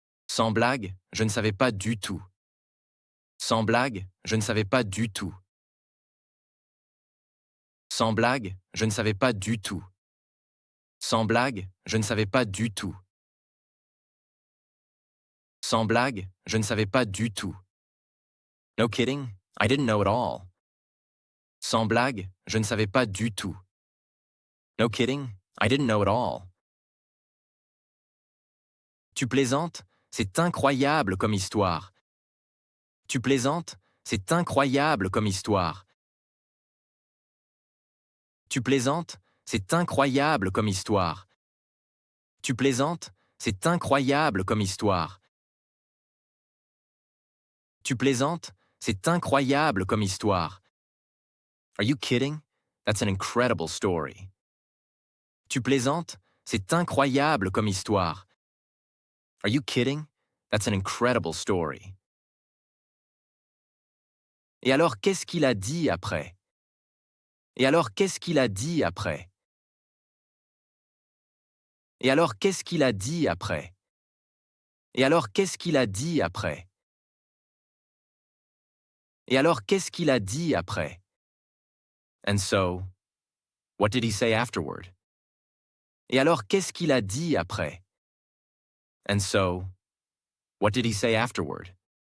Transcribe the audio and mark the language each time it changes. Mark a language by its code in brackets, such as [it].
[fr] Sans blague, je ne savais pas du tout. Sans blague, je ne savais pas du tout. Sans blague, je ne savais pas du tout. Sans blague, je ne savais pas du tout. Sans blague, je ne savais pas du tout. [en] No kidding, I didn't know at all. [fr] Sans blague, je ne savais pas du tout. [en] No kidding, I didn't know at all. [fr] Tu plaisantes? C'est incroyable comme histoire. Tu plaisantes? C'est incroyable comme histoire. Tu plaisantes? C'est incroyable comme histoire. Tu plaisantes? C'est incroyable comme histoire. Tu plaisantes? C'est incroyable comme histoire. [en] Are you kidding? That's an incredible story. [fr] Tu plaisantes? C'est incroyable comme histoire. [en] Are you kidding? That's an incredible story. [fr] Et alors, qu'est-ce qu'il a dit après? Et alors, qu'est-ce qu'il a dit après? Et alors, qu'est-ce qu'il a dit après? Et alors, qu'est-ce qu'il a dit après? Et alors, qu'est-ce qu'il a dit après? [en] And so, what did he say afterward? [fr] Et alors, qu'est-ce qu'il a dit après? [en] And so, what did he say afterward?